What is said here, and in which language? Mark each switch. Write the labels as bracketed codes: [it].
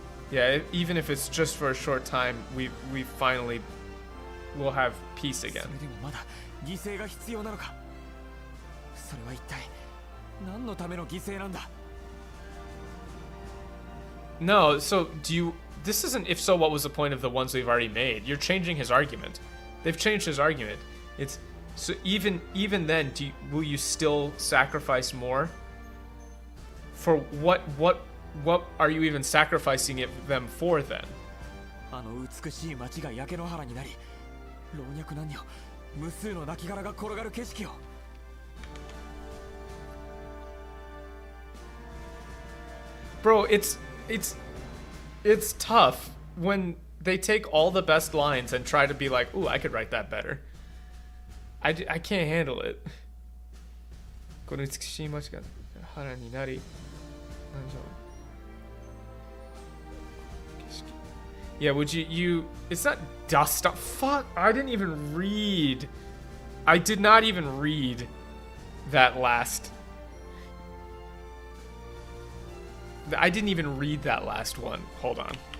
[en] Yeah, even if it's just for a short time, we finally will have peace again. [ja] それでもまだ犠牲が必要なのか。それは一体何のための犠牲なんだ。 [en] No, so this isn't if so what was the point of the ones we've already made. You're changing his argument. They've changed his argument. It's so even then will you still sacrifice more? For what are you even sacrificing them for then? [ja] あの美しい街が焼け野原になり、老若男女無数の亡骸が転がる景色を。 [en] Bro, it's tough when they take all the best lines and try to be like, ooh, I could write that better. I can't handle it. [ja] この美しい街が花になり、なんじゃろう。景色。 [en] Yeah, would you it's not dust up. Fuck, I didn't even read. I did not even read that last. I didn't even read that last one. Hold on.